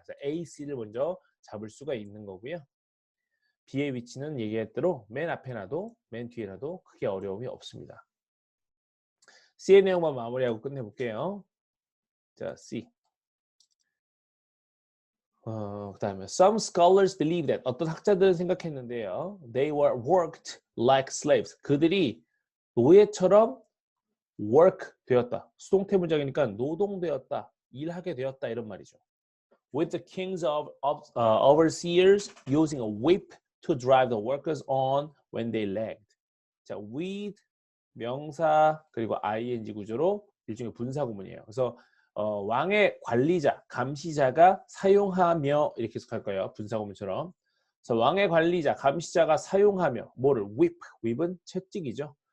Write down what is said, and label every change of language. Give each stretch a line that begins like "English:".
Korean: 그래서 A, C를 먼저 잡을 수가 있는 거고요. B의 위치는 얘기했대로 맨 앞에 놔도 맨 뒤에 놔도 크게 어려움이 없습니다. C의 내용만 마무리하고 끝내볼게요. 자, C. 그다음에
English: some scholars believe that
Korean: 어떤 학자들은 생각했는데요.
English: They were worked like slaves.
Korean: 그들이 노예처럼 work 되었다. 수동태 문장이니까 노동되었다. 일하게 되었다 이런 말이죠.
English: With the kings of overseers using a whip to drive the workers on when they lagged.
Korean: 자, with 명사 그리고 ing 구조로 일종의 분사 구문이에요. 그래서 왕의 관리자, 감시자가 사용하며 이렇게 해석할 거예요. 분사 구문처럼. 그래서 왕의 관리자, 감시자가 사용하며 뭐를 whip, whip은 채찍이죠.